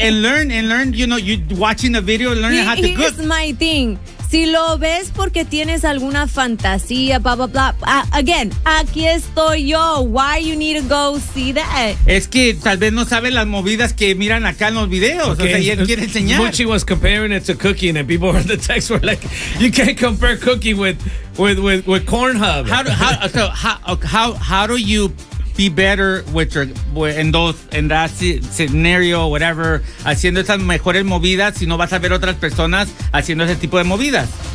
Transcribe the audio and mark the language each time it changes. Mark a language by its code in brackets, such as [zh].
[en] and learn, you know, you watching a video, learning how to cook. Here's my thing. [es] Si lo ves porque tienes alguna fantasía, blah, blah, blah. [en] Again, aquí estoy yo. Why you need to go see that? [es] Es que tal vez no saben las movidas que miran acá en los videos. Okay. O sea, él quiere enseñar. [en] Muchi was comparing it to cooking and people in the text were like, you can't compare cooking with Cornhub. How do you be better with in that scenario, whatever, haciendo esas mejores movidas si no vas a ver otras personas haciendo ese tipo de movidas?